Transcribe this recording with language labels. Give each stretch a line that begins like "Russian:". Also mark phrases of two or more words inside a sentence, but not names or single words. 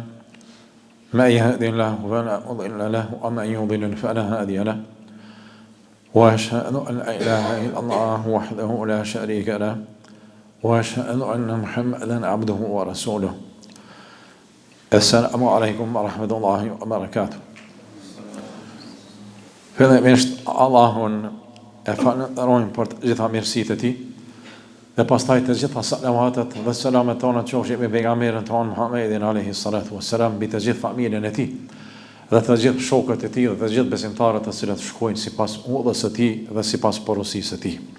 Arabic: من يهده الله فلا مضل له ومن يضلل فلا هادي له. وأشهد أن لا إله إلا الله وحده لا شريك له وأشهد أن محمدا عبده ورسوله. السلام عليكم ورحمة الله وبركاته.
Albanian: Fillimisht Allahun e falenderojmë për të gjitha mirësitë e tij dhe pastaj të gjitha salavatet dhe selamet tona qofshin mbi pejgamberin ton Muhammedin
Arabic: عليه الصلاة والسلام,
Albanian: mbi të gjithë familjen e tij dhe të gjithë shokët e tij dhe të gjithë besimtarët të cilët shkojnë sipas udhës së tij dhe sipas porosiisë së tij.